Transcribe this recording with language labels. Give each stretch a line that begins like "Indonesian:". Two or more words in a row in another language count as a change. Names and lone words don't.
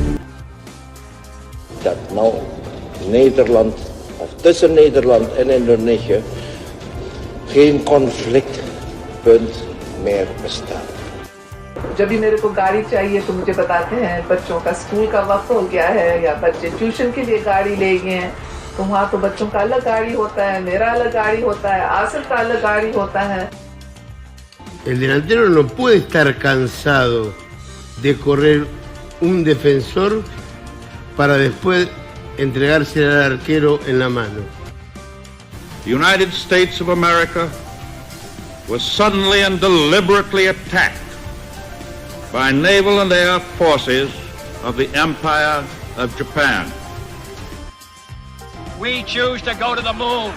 Dutch: Dat nou Nederland, of tussen Nederland en Indonesië, geen conflictpunt meer bestaat.
Hindi: जब भी मेरे को गाड़ी चाहिए तो मुझे बताते हैं बच्चों का स्कूल का वक्त हो गया है या बच्चे ट्यूशन के लिए गाड़ी ले गए हैं तो वहाँ तो बच्चों का अलग गाड़ी होता है, मेरा अलग गाड़ी होता है, आसिफ का अलग गाड़ी होता है.
Spanish: El delantero no puede estar cansado de correr un defensor para después entregarse al arquero en la mano.
English: The United States of America was suddenly and deliberately attacked by naval and air forces of the Empire of Japan. We choose to go to the moon.